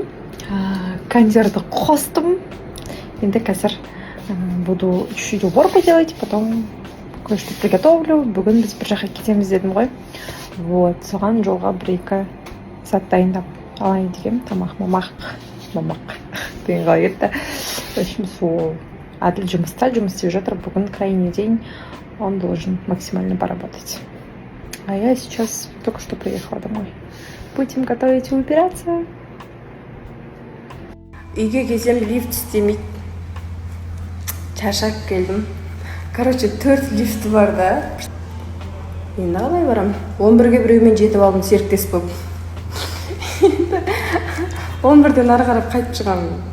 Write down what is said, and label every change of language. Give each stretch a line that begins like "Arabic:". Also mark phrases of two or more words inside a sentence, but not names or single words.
Kazakh: Кондерді қостым. Енді қазір
Russian: буду чуть-чуть уборку делать, потом кое-что приготовлю.
Kazakh: Бүгін біз бір жаққа кетеміз дедім ғой. Вот, соған жолға бір-екі зат дайындап алайын дегем. Мамақ деген қалай кетті.
Russian: В общем,
Kazakh: сол Әділ жұмыс істеп жатыр.
Russian: Бүгін крайний день, он должен максимально поработать. А я сейчас только что приехала домой. Будем готовить и убираться.
Kazakh: Үйге келсем лифт істемейді. Шаршап келдім. Короче, 4 лифті бар да. Енді қалай барам? 11-ге біреумен жетіп алдым серіктес болып. 11-ден ары қарап қайтып шығамын.